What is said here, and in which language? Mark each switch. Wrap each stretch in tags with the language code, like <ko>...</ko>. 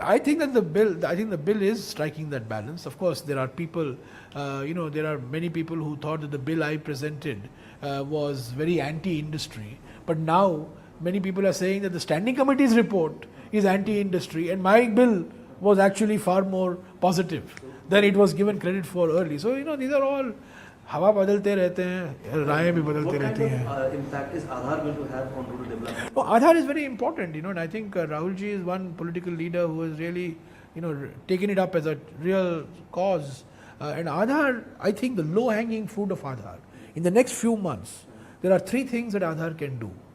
<en>I think the bill is striking that balance. Of course, there are people, there are many people who thought that the bill I presented was very anti-industry. But now, many people are saying that the Standing Committee's report is anti-industry, and my bill was actually far more positive than it was given credit for early. So, these are all</en> <hi>हवा बदलते रहते हैं, राहें भी बदलते रहती हैं.</hi> <en>What kind of impact is Aadhaar going to have on rural development? Oh, Aadhaar is very important, and I think Rahul ji is one political leader who has really, taken it up as a real cause. And Aadhaar, I think the low-hanging fruit of Aadhaar, in the next few months, there are three things that Aadhaar can do.</en>